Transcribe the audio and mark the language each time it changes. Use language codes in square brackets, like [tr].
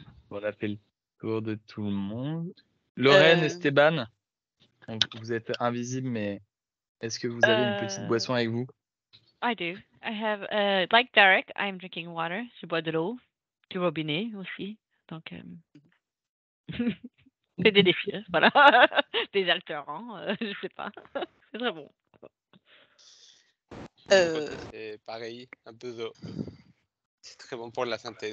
[fr] On a fait le tour de tout le monde. Lorraine, Esteban, vous êtes invisible, mais est-ce que vous avez une petite boisson avec vous? [en] I do. I have, like Derek, I'm drinking water. [fr] Je bois de l'eau, du robinet aussi. Donc, C'est des défis, voilà. Des alternants, je sais pas. C'est très bon. Et pareil, un peu d'eau. C'est très bon pour la santé.